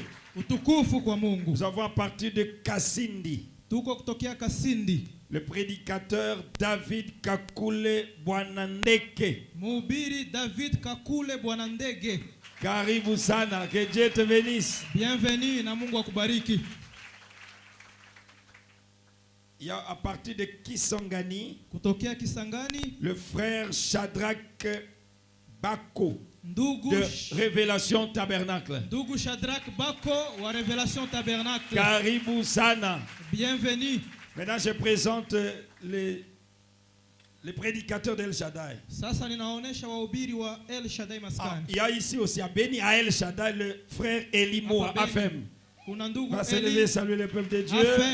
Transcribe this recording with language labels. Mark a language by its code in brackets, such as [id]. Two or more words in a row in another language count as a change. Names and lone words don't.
[fr] Nous avons à partir de Kasindi le prédicateur David Kakule Bwanandeke. [sw] Karibu sana, [fr] que Dieu te bénisse. [sw] Bienvenue na Mungu akubariki. [fr] Il y a à partir de Kisangani, [sw] kutokea Kisangani, [fr] le frère Shadrach Bako [sw] Ndugu [fr] de Révélation Tabernacle. [sw] Ndugu Shadrach Bako wa Révélation Tabernacle. Karibu sana. [fr] Bienvenue. Maintenant je présente les prédicateurs d'El Shaddai. Il y a ici aussi à Béni à El Shaddai le frère Elimo à Afem. Va se lever, saluer le peuple de Dieu.